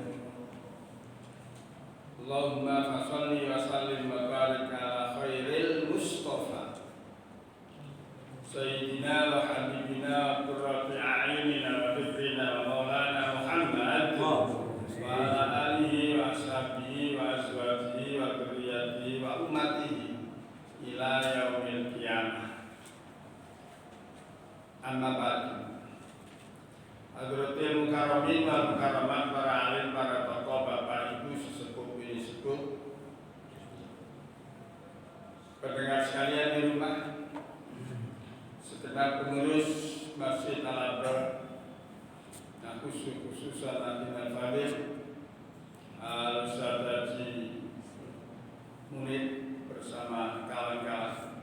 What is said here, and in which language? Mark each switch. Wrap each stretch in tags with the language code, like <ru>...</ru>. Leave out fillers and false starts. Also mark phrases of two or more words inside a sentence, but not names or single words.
<ar>اللهم فصل وسلم وبارك على خير المصطفى سيدنا وحبيبنا وقرة أعيننا وفكرنا ومولانا محمد وعلى آله وأصحابه وأزواجه وذرياته وأمته إلى يوم القيامة. أما بعد. حضرات المكرمين والمكرمات,</ar> <id>para alim, para tokoh, bapak, ibu, sesepuh, bini sepuh, pendengar sekalian di rumah, segenap pengurus Masjid Al-Abrar, nah khususan Adinal Fadil, Al-Ustaz Haji Munid bersama kawan-kawan.</id>